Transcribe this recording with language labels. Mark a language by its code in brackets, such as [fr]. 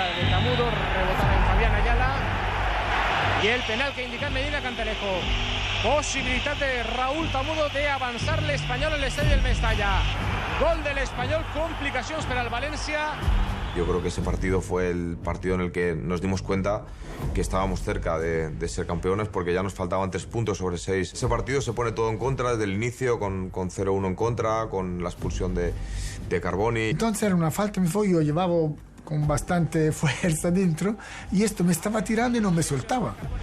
[es] Camudo, rebotaba en Fabián Ayala, y el penal que indica Medina Cantalejo. [ca] Possibilitat de Raúl Tamudo de avançar l'Espanyol en l'estadi del Mestalla. Gol del Espanyol, complicacions per al València. [es] Yo creo que ese partido fue el partido en el que nos dimos cuenta que estábamos cerca de ser campeones, porque ya nos faltaban 3 puntos sobre 6. Ese partido se pone todo en contra desde el inicio, con 0-1 en contra, con la expulsión de Carboni. Entonces era una falta, yo llevaba con bastante fuerza dentro y esto me estaba tirando y no me soltaba.